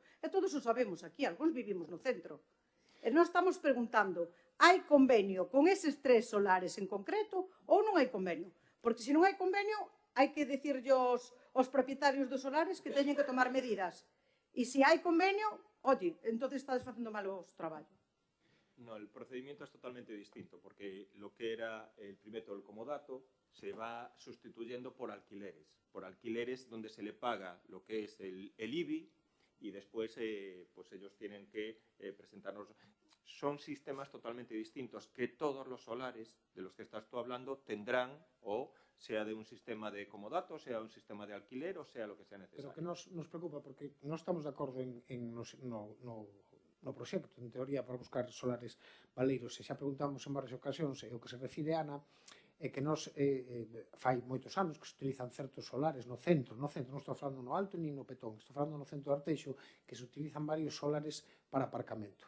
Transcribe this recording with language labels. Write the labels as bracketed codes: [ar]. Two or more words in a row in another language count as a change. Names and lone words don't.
[gl] E todos o sabemos aquí, algúns vivimos no centro. E nós estamos preguntando, hai convenio con eses 3 solares en concreto ou non hai convenio? Porque se non hai convenio, hai que dicirlle aos propietarios dos solares que teñen que tomar medidas. E se hai convenio, [es] oye, entonces [gl] estades facendo mal o traballo. [es] No, el procedimiento es totalmente distinto, porque lo que era el método del comodato se va sustituyendo por alquileres donde se le paga lo que es el IBI y después pues ellos tienen que presentarnos. Son sistemas totalmente distintos que todos los solares de los que estás tú hablando tendrán, o sea de un sistema de comodato, sea un sistema de alquiler, o sea lo que sea necesario. [gl] Pero que nos preocupa, porque non estamos de acordo no proxecto, en teoría, para buscar solares valeiros. E xa preguntamos en varias ocasións, e o que se refire a Ana, é que nos fai moitos anos que se utilizan certos solares no centro, non estou falando no alto ni no petón, estou falando no centro de Arteixo, que se utilizan varios solares para aparcamento.